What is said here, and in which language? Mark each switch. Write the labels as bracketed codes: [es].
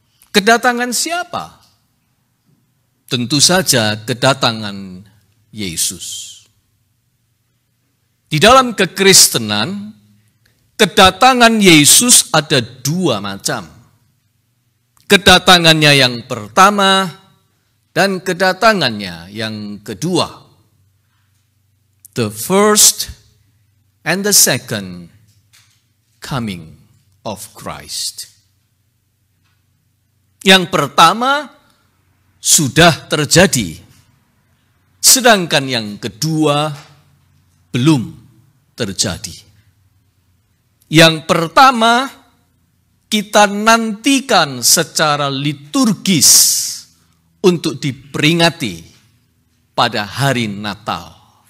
[id] Kedatangan siapa? Tentu saja kedatangan Yesus. Di dalam kekristenan, kedatangan Yesus ada 2 macam. Kedatangannya yang pertama dan kedatangannya yang kedua. [en] The first and the second coming of Christ. [id] Yang pertama sudah terjadi, sedangkan yang kedua belum terjadi. Yang pertama kita nantikan secara liturgis untuk diperingati pada hari Natal.